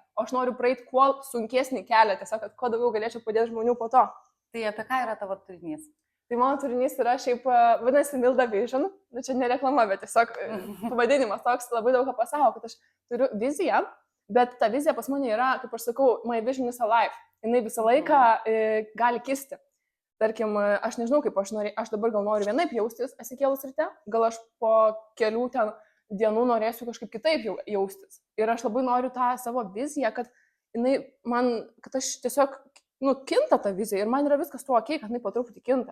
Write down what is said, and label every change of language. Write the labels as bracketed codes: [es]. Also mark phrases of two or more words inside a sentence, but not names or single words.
[lt] O aš noriu praeit kuo sunkesnį kelią, tiesiog, kad kuo daugiau galėčiau padėti žmonių po to. Tai apie ką yra tavo turinys? Tai mano turinys yra šiaip, vadinasi, Milda Vision, čia ne reklama, bet tiesiog pavadinimas toks labai daug ką pasako, kad aš turiu viziją, bet ta vizija pas mane yra, kaip aš sakau, [en] my vision is alive, [lt] jinai visą laiką gali kisti. Tarkim, aš nežinau, kaip aš dabar gal noriu vienaip jaustis atsikėlus ryte, gal aš po kelių ten dienų norėsiu kažkaip kitaip jaustis. Ir aš labai noriu tą savo viziją, kad aš tiesiog kinta ta vizija ir man yra viskas tuo ok, kad jinai po truputį kinta.